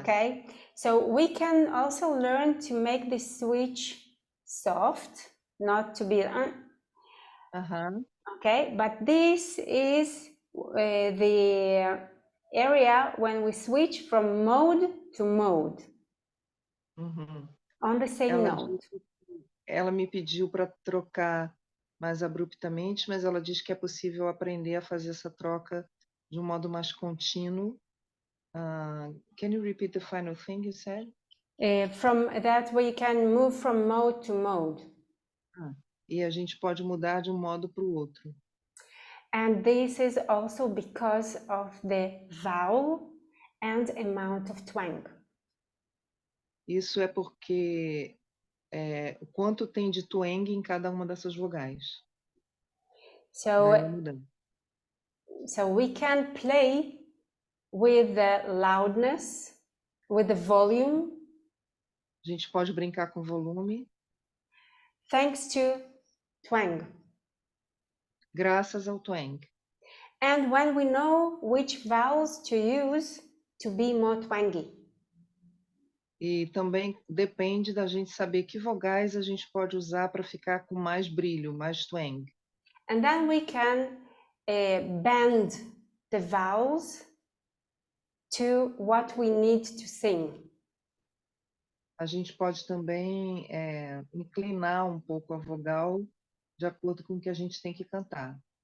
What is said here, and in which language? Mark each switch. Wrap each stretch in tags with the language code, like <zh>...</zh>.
<en>Okay, so we can also learn to make the switch soft, not to be okay, but this is the area when we switch from mode to mode on the same note.</en> <pt>Ela me pediu para trocar mais abruptamente, mas ela diz que é possível aprender a fazer essa troca de um modo mais contínuo.</pt> <en>Can you repeat the final thing you said? From that we can move from mode to mode.</en> <pt>E a gente pode mudar de um modo para o outro.</pt> <en>And this is also because of the vowel and amount of twang.</en> <pt>Isso é porque o quanto tem de twang em cada uma dessas vogais.</pt> <en>So we can play with the loudness, with the volume.</en> <pt>A gente pode brincar com volume.</pt> <en>Thanks to twang.</en> <pt>Graças ao twang.</pt> <en>And when we know which vowels to use to be more twangy.</en> <pt>E também depende da gente saber que vogais a gente pode usar para ficar com mais brilho, mais twang.</pt> <en>And then we can bend the vowels to what we need to sing.</en> <pt>A gente pode também inclinar um pouco a vogal de acordo com o que a gente tem que cantar.</pt>